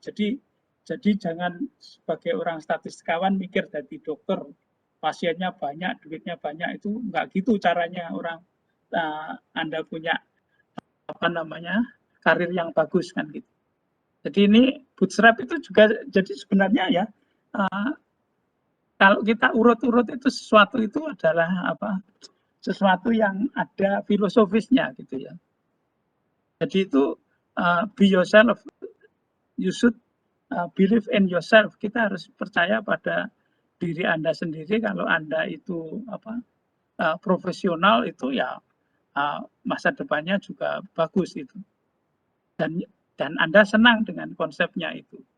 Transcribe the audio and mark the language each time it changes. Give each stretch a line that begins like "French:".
Indonesian: Jadi jangan sebagai orang statistikawan mikir jadi dokter, pasiennya banyak, duitnya banyak, itu enggak gitu caranya orang Anda punya karir yang bagus kan gitu. Jadi ini bootstrap itu juga jadi sebenarnya ya kalau kita urut-urut itu sesuatu itu adalah apa? Sesuatu yang ada filosofisnya gitu ya. Jadi itu
English: be yourself, you should believe in yourself.
Indonesian: Kita harus percaya pada diri Anda sendiri. Kalau Anda itu apa profesional itu ya masa depannya juga bagus itu. Dan Anda senang dengan konsepnya itu.